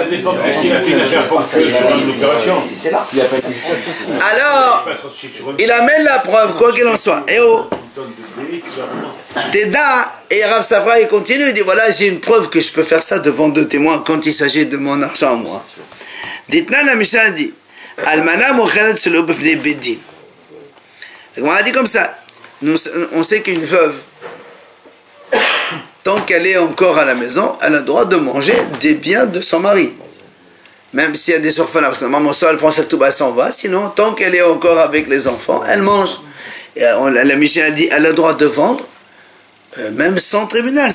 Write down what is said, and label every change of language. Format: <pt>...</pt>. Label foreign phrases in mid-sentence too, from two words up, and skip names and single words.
<fr>Ça dépend de ce qu'il a fait, une affaire ponctuelle sur une opération. Alors, il amène la preuve, quoi qu'il en soit. Et oh, Teda et Rav Safra, il continue, il dit voilà, j'ai une preuve que je peux faire ça devant 2 témoins quand il s'agit de mon argent à moi. Dites-nous, la Mishnah dit</fr> <he>אלמנה מוכרת שלא בפני בית דין.</he> <fr>On a dit comme ça. On sait qu'une veuve, tant qu'elle est encore à la maison, elle a le droit de manger des biens de son mari. Même s'il y a des orphelins, parce que maman elle prend sa touba, elle s'en va. Sinon, tant qu'elle est encore avec les enfants, elle mange. Et la Mishnah a dit elle a le droit de vendre même sans tribunal.</fr>